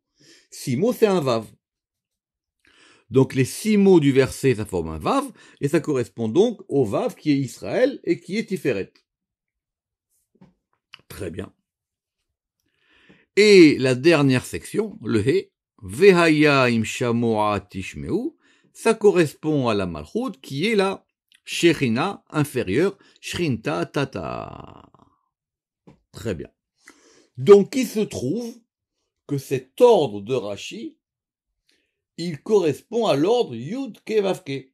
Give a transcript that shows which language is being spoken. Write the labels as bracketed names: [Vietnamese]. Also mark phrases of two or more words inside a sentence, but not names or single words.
[French] 6 mots, c'est un Vav. Donc les 6 mots du verset, ça forme un Vav, et ça correspond donc au Vav qui est Israël et qui est Tiferet. Très bien. Et la dernière section, le He, [Hebrew] והיה אם שמע תשמעו, [French] ça correspond à la Malchut qui est la Shechina inférieure, [Aramaic] שכינתא תתאה. [French] Très bien. Donc il se trouve que cet ordre de Rashi, il correspond à l'ordre [Hebrew] יוד קי ואו קי.